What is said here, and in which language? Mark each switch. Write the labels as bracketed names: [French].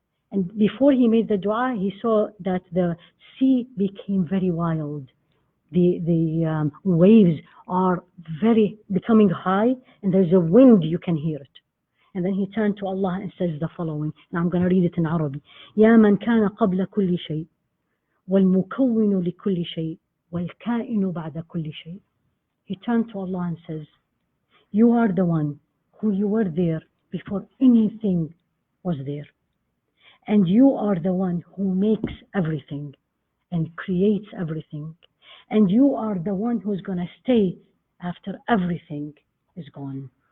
[English] And before he made the dua, he saw that the sea became very wild. The waves are becoming high, and there's a wind, you can hear it. And then he turned to Allah and says the following, and I'm going to read it in Arabic. [Arabic] يا من كان قبل كل شيء والمكون لكل شيء والكائن بعد كل شيء. [English] He turned to Allah and says, you are the one who you were there before anything was there. And you are the one who makes everything and creates everything. And you are the one who's going to stay after everything is gone.